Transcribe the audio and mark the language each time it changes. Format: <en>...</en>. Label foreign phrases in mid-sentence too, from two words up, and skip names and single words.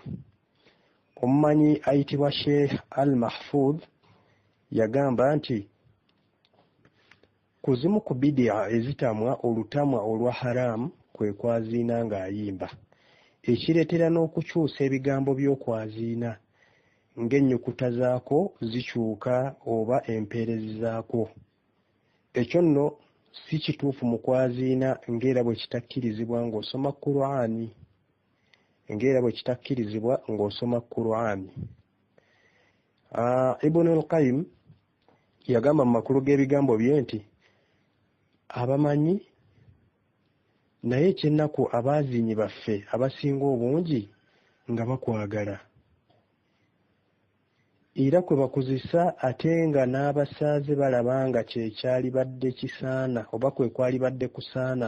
<lg>Omumanyi ayitibwa Sheikh Al-Mahfudh yagamba nti kuzimu ku bid'a ezitamwa olutamwa olwa haramu kwe kwaziina ng'ayimba, ekireetera n'okukyusa ebigambo by'okwaziina ng'ennyukuta zaako zikyuka oba empeerezi zaako. Ekyo nno si kituufu mu kwaziina ng'era bwe kitakkirizibwa ng'osoma Qur'ani. Ibn al-Qayyim yagamba mu makulu g'ebigambo bye nti abamanyi naye ekyennaku abaaziinyi baffe abasinga obungi nga bakwagala, era kwe bakozesa ate nga n'abasaaze balaba nga kyekyali badde kisaana oba kwe kwali badde kusaana.</lg>